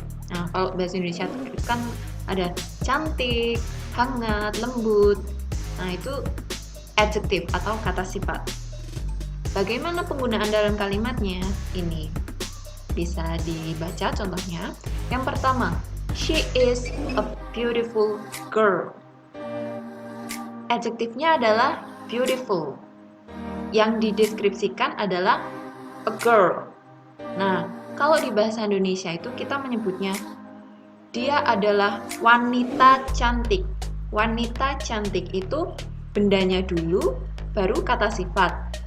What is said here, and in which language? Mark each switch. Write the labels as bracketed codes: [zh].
[id] Nah, kalau bahasa Indonesia itu kan ada cantik, hangat, lembut. Nah, itu adjective atau kata sifat. Bagaimana penggunaan dalam kalimatnya? Ini bisa dibaca contohnya. Yang pertama, [en] she is a beautiful girl. [id] Adjektifnya adalah beautiful. Yang dideskripsikan adalah a girl. Nah, kalau di bahasa Indonesia itu kita menyebutnya dia adalah wanita cantik. Wanita cantik itu bendanya dulu, baru kata sifat.